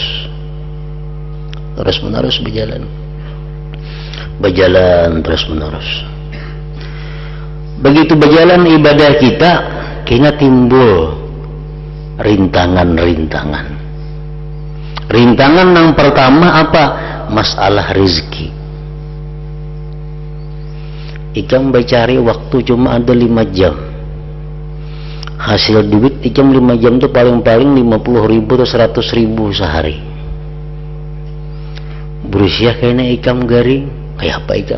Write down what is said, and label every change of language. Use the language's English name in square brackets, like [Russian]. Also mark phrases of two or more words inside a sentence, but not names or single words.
[Indonesian] Terus-menerus berjalan terus-menerus. Begitu berjalan ibadah kita, kayaknya timbul rintangan-rintangan. Rintangan yang pertama apa? Masalah rezeki. Ikam mencari waktu cuma ada 5 jam. Hasil duit ikam 5 jam itu paling-paling 50.000 atau 100.000 sehari. Berusia kayaknya ikam garing, kayak apa ikam?